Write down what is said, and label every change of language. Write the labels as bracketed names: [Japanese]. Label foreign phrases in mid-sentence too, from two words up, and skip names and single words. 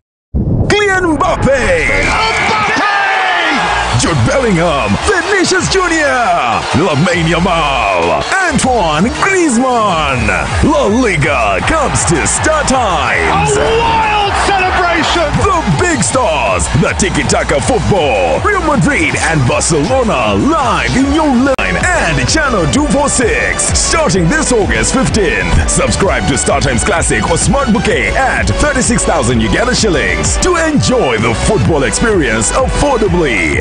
[English] Kylian Mbappe! Jude Bellingham, Vinicius Jr., Lamine Yamal, Antoine Griezmann. La Liga comes to Star Times. A wild celebration! The big stars, the tiki-taka football, Real Madrid and Barcelona live in your line and Channel 246 starting this August 15th. Subscribe to Star Times Classic or Smart Bouquet at 36,000 Uganda shillings to enjoy the football experience affordably.